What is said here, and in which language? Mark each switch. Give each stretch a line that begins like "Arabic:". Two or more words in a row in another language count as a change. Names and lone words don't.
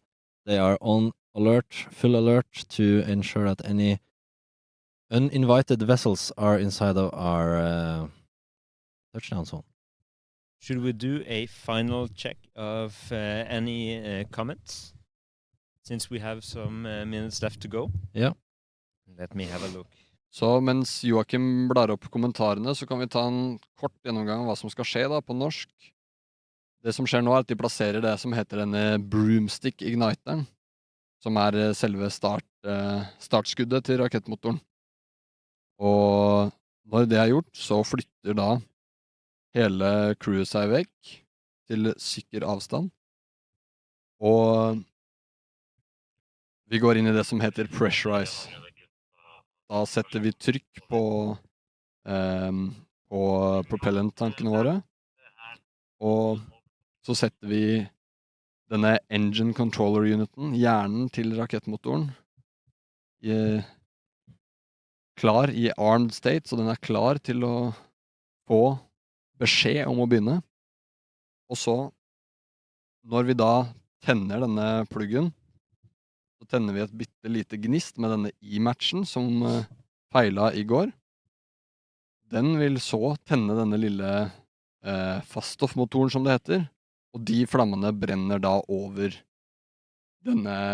English: They are on alert, full alert, to ensure that any uninvited vessels are inside of our touchdown zone. Should we do a final check of any comments? Since we have some minutes left to go. Yeah. Let me have a look.
Norwegian: Så mens Joakim blar opp kommentarene, så kan vi ta en kort gjennomgang av hva som skal skje da, på norsk. Det som skjer nå er at de plasserer det som heter denne broomstick-igniteren, som er selve startskuddet til rakettmotoren. Og når det er gjort, så flytter da hele crewet seg vekk til sikker avstand. Og vi går inn i det som heter pressurize. Da setter vi trykk på propellant-tankene våre, og så setter vi denne
English: engine controller
Norwegian: uniten, hjernen til rakettmotoren, klar i
English: armed state,
Norwegian: så den er klar til å få beskjed om å begynne. Og så, når vi da tenner denne pluggen, så tenner vi et bitte lite gnist med denne i-matchen som feilet i går. Den vil så tenne denne lille faststoffmotoren som det heter, og de flammene brenner da over denne...